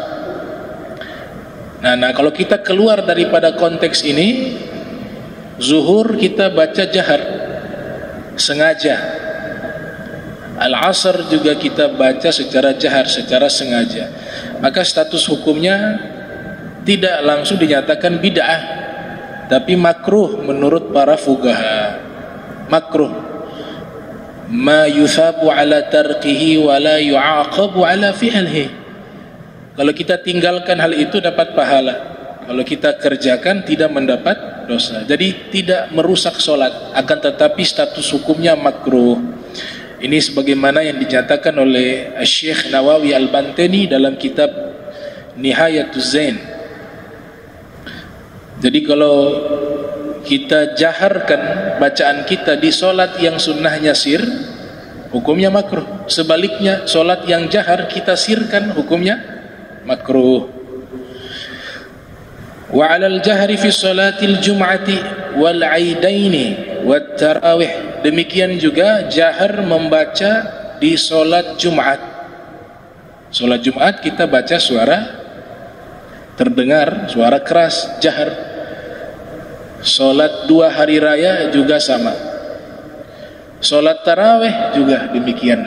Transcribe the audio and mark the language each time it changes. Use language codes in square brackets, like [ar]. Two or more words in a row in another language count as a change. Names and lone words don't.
[id] Nah, kalau kita keluar daripada konteks ini, zuhur kita baca jahar, sengaja. Al-asr juga kita baca secara jahar, secara sengaja. Maka status hukumnya tidak langsung dinyatakan bid'ah, tapi makruh menurut para fuqaha. Makruh, [ar] ما يثاب على تركه ولا يعاقب على فعله. [id] Kalau kita tinggalkan hal itu dapat pahala, kalau kita kerjakan tidak mendapat dosa. Jadi tidak merusak solat, akan tetapi status hukumnya makruh. Ini sebagaimana yang dinyatakan oleh Syekh Nawawi Al-Bantani dalam kitab Nihayatuz Zain. Jadi kalau kita jaharkan bacaan kita di solat yang sunnahnya sir, hukumnya makruh. Sebaliknya, solat yang jahar kita sirkan, hukumnya makruh. [ar] وعلى الجهر في صلاة الجمعة والعيدين والتراويح. [id] Demikian juga jahar membaca di solat Jumat. Solat Jumat kita baca suara terdengar, suara keras, jahar. Solat 2 hari raya juga sama. Solat tarawih juga demikian.